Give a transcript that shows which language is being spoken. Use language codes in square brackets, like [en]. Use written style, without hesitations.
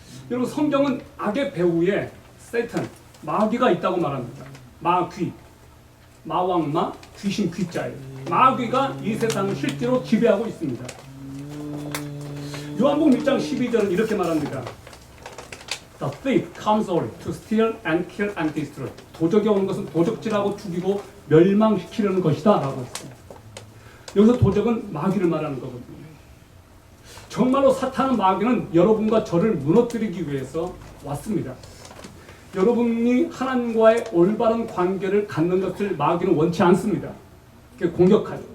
[ko] 여러분, 성경은 악의 배후에 세탄, 마귀가 있다고 말합니다. 마귀, 마왕마, 귀신 귀자예요. 마귀가 이 세상을 실제로 지배하고 있습니다. 요한복음 1장 12절은 이렇게 말합니다. [en] The thief comes only to steal and kill and destroy. [ko] 도적이 오는 것은 도적질하고 죽이고 멸망시키려는 것이다 라고 했습니다. 여기서 도적은 마귀를 말하는 거거든요. 정말로 사탄은, 마귀는 여러분과 저를 무너뜨리기 위해서 왔습니다. 여러분이 하나님과의 올바른 관계를 갖는 것을 마귀는 원치 않습니다. 공격하죠.